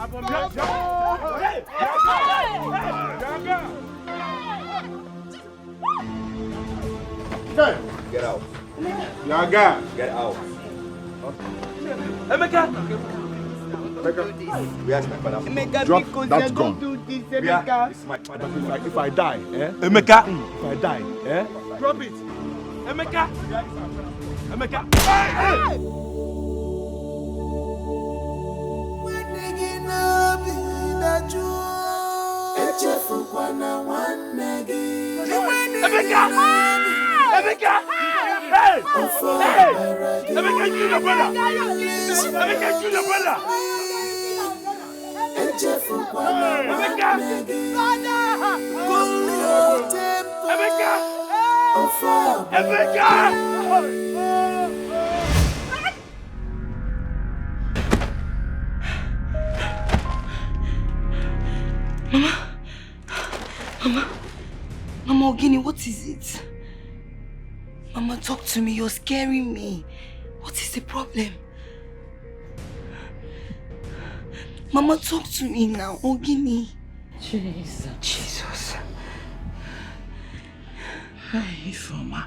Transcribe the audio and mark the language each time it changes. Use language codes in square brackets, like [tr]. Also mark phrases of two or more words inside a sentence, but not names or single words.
[en] Get out. [ig] Yaga. [en] Get out. Emeka. Where's my father? Drop that gun. It's my father. If I die, Emeka. If I die, Drop it. Emeka. Emeka. Hey! Emeka! Hey! Emeka, you the brother! Emeka, you the brother! Emeka! Emeka! [ig] Mama Ogini, [en] what is it? Mama, talk to me. You're scaring me. What is the problem? Mama, talk to me now. Ogini. Jesus. Hi, Ifeoma.